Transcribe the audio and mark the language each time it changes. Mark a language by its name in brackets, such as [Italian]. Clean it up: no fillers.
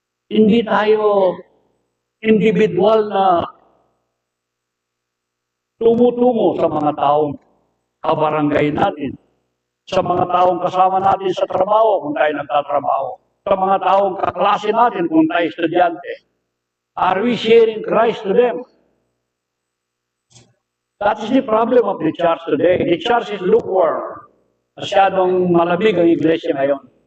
[Filipino] Hindi tayo individual na tumutungo sa mga taong kabarangay natin, sa mga taong kasama natin sa trabaho kung tayo nagtatrabaho, sa mga taong kaklase natin kung tayo estudyante. [English] Are we sharing Christ to them? That is the problem of the church today. The church is lukewarm. [Filipino] Masyadong malamig ang iglesia ngayon.